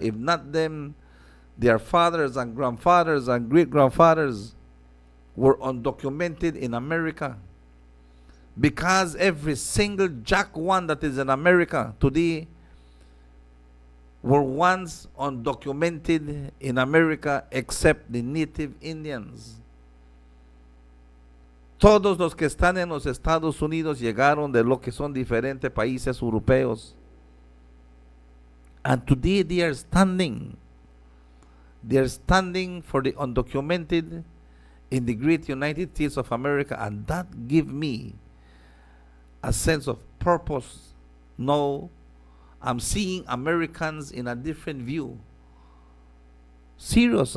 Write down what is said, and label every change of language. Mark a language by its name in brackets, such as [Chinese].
[English] If not them, their fathers and grandfathers and great-grandfathers were undocumented in America. Because every single jack one that is in America today were once undocumented in America except the native Indians. [Spanish] Todos los que están en los Estados Unidos llegaron de lo que son diferentes países europeos. [English] And today they are standing. They are standing for the undocumented in the great United States of America, and that gives me a sense of purpose. Now I'm seeing Americans in a different view. Serious.